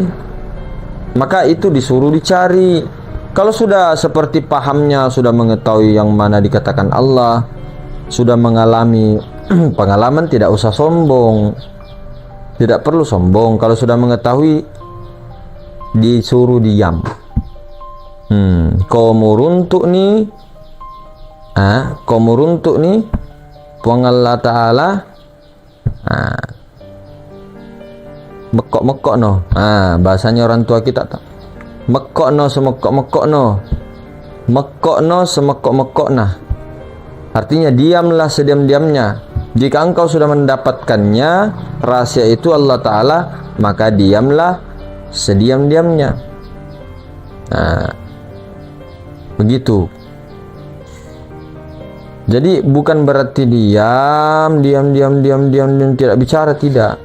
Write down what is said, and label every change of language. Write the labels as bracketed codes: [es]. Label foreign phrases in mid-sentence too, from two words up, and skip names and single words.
[id] Maka itu disuruh dicari. Kalau sudah seperti pahamnya, sudah mengetahui yang mana dikatakan Allah, sudah mengalami pengalaman, tidak usah sombong. Tidak perlu sombong. Kalau sudah mengetahui, disuruh diam. Kau meruntuk nih, kau meruntuk nih, Puang Allah Ta'ala, mekok-mekok no. Bahasanya orang tua kita tak. Mekok no semekok-mekok no. Mekok no semekok-mekok nah. Artinya diamlah sediam-diamnya. Jika engkau sudah mendapatkannya, rahasia itu Allah Ta'ala, maka diamlah sediam-diamnya. Begitu. Jadi bukan berarti diam tidak bicara, tidak.